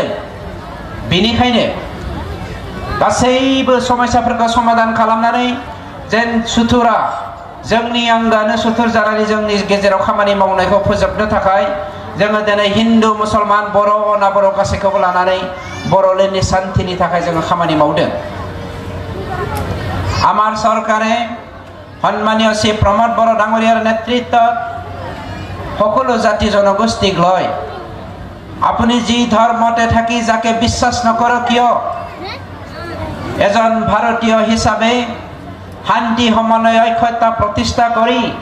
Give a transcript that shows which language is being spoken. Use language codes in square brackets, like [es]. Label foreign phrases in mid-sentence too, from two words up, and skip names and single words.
[brx] बेनिखायनो गासैबो समस्याफोरखौ समाधान खालामनानै जेन सुथुरा जोंनि आंगानो सुथुर जानानै जोंनि गेजेराव खामानि मावनायखौ फोजोबनो थाखाय जोङो दिनै हिन्दु, मुसलमान, बर', अना बर' गासैखौबो लानानै बर'लेण्डनि शान्तिनि थाखाय जोङो खामानि मावदों। [as] আমাৰ চৰকাৰে সন্মানীয় শ্ৰী প্ৰমোদ বড়ো ডাঙৰীয়াৰ নেতৃত্বত সকলো জাতি জনগোষ্ঠীক লৈ আপুনি যি ধৰ্মতে থাকি যাকে বিশ্বাস নকৰক কিয়, এজন ভাৰতীয় হিচাপে শান্তি সমন্বয় ঐক্যতা প্ৰতিষ্ঠা কৰি